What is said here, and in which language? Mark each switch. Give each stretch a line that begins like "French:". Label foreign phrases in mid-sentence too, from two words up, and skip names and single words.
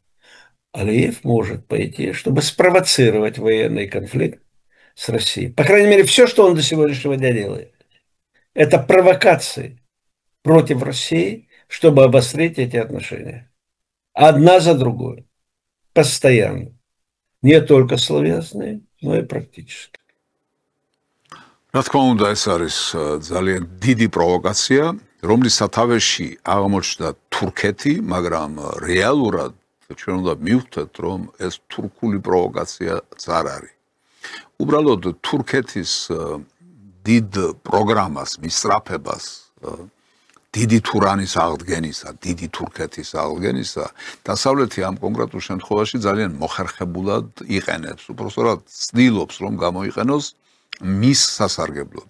Russian: Алиев может пойти, чтобы спровоцировать военный конфликт с Россией. По крайней мере, все, что он до сегодняшнего дня делает, это провокации против России, чтобы обострить эти отношения. Одна за другой. Постоянно. Не только словесные, но и практически.
Georgian: რა თქმა უნდა, ეს არის ძალიან დიდი პროვოკაცია, რომლის სათავეში აღმოჩნდა თურქეთი, მაგრამ რეალურად ჩვენ უნდა მივხვდეთ, რომ ეს თურქული პროვოკაციაც არ არის. უბრალოდ თურქეთის დიდ პროგრამას, მისწრაფებას, დიდი თურანის აღდგენისა, დიდი თურქეთის აღდგენისა, დასავლეთი ამ კონკრეტულ შემთხვევაში ძალიან მოხერხებულად იყენებს, უბრალოდ ცდილობს, რომ გამოიყენოს მის სასარგებლოდ.